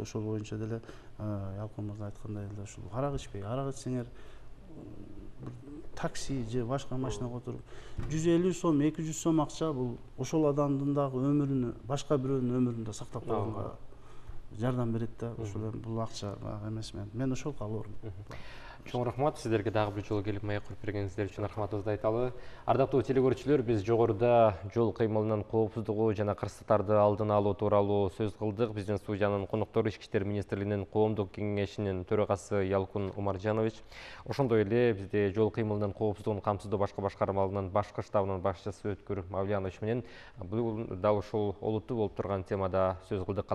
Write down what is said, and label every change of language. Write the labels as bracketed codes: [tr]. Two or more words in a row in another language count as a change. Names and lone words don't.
[ky] Ошол боюнча деле Ялкын мырза айткандай эле ушул арак ичпей, арак ичсеңер такси же башка машинага отуруп 150 сом, 200 сом акча бул ошол адамдын дагы өмүрүнө, башка бирөөнүн өмүрүн да сактап калганга жардам берет да. Ошол бул акча эмес. Мен ошол каалоормун. Чоң рахмат, [kk] сіздерге дағы бір жолы келіп маек құрып бергеніңіздер үшін рахматымызды айталы. [ky] Ардактуу телекөрүүчүлөр, біз жогоруда жол кыймылынын коопсуздугу жана кырсыктарды алдын алуу тууралуу сөз кылдык. Биздин студиянын коноктору Ички иштер министрлигинин коомдук кеңешинин төрагасы Ялкын Умаржанович, ошондой эле бизде жол кыймылынын коопсуздугун камсыздоо башкы башкармалынын башкы штабынын башчысы Өткүр Мавлянович менен бул дал ушул олуттуу болуп турган темада сөз кылдык.